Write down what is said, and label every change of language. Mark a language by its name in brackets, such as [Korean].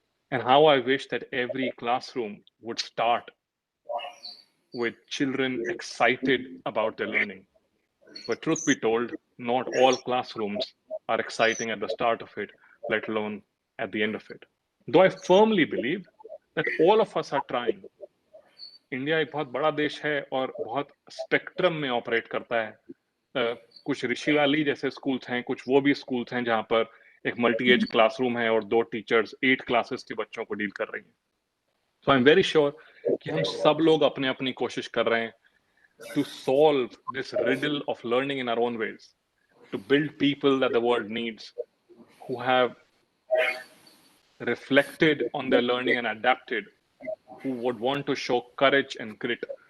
[English] And how I wish that every classroom would start with children excited about their learning. But truth be told, not all classrooms are exciting at the start of it, let alone at the end of it. Though I firmly believe that all of us are trying. [Hindi] India एक बहुत बड़ा देश है और बहुत spectrum में operate करता है। कुछ ऋषि वैली जैसे स्कूल्स हैं, कुछ वो भी स्कूल्स हैं जहां पर एक मल्टी एज क्लासरूम है और 2 टीचर्स 8 क्लासेस के बच्चों को डील कर रही हैं। [English] so I am very sure [Hindi] कि हम सब लोग अपने अपनी कोशिश कर रहे हैं [English] to solve this riddle of learning in our own ways, to build people that the world needs, who have reflected on their learning and adapted, who would want to show courage and grit.